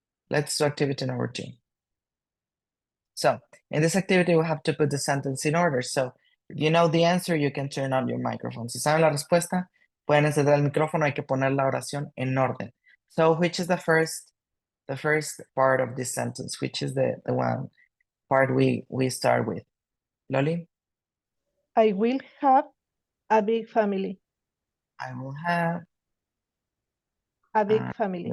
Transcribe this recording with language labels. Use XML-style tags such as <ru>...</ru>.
<en>Let's do activity number 2. So in this activity, we have to put the sentence in order. So if you know the answer, you can turn on your microphone.</en> <es>Si saben la respuesta, pueden encender el micrófono. Hay que poner la oración en orden.</es> <en>So which is the first part of this sentence? Which is the one part we start with? Loli, I will have a big family. I will have, A big family.</en>